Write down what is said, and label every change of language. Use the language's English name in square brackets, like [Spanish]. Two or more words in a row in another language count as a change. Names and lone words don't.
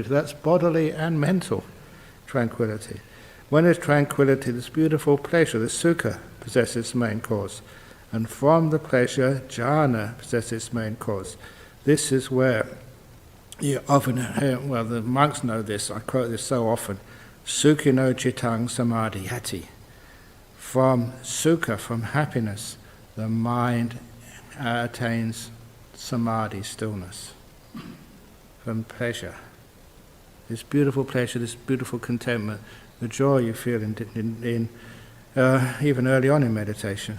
[English] That's bodily and mental tranquility. When there's tranquility, this beautiful pleasure, this sukha, possesses its main cause. And from the pleasure, jhana possesses its main cause. This is where you often hear, well, the monks know this, I quote this so often, [Pali] sukhino cittang samadhiyati. [English] From sukha, from happiness, the mind attains samadhi, stillness. From pleasure, this beautiful pleasure, this beautiful contentment, the joy you feel in even early on in meditation.